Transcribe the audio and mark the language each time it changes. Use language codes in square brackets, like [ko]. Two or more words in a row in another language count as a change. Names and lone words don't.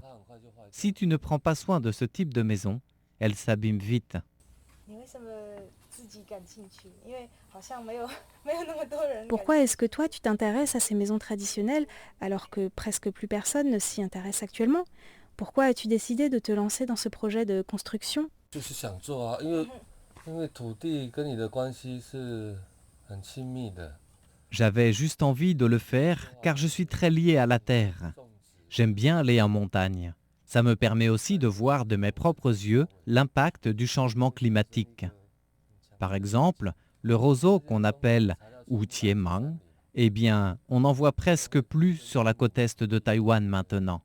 [fr] Si tu ne prends pas soin de ce type de maison, elle s'abîme vite. Pourquoi est-ce que toi tu t'intéresses à ces maisons traditionnelles alors que presque plus personne ne s'y intéresse actuellement? Pourquoi as-tu décidé de te lancer dans ce projet de construction? [zh] 就是想做啊，因为土地跟你的关系是很亲密的。 [fr] J'avais juste envie de le faire car je suis très lié à la terre. J'aime bien aller en montagne. Ça me permet aussi de voir de mes propres yeux l'impact du changement climatique. Par exemple, le roseau qu'on appelle Wuqiemang, eh bien, on n'en voit presque plus sur la côte est de Taïwan maintenant.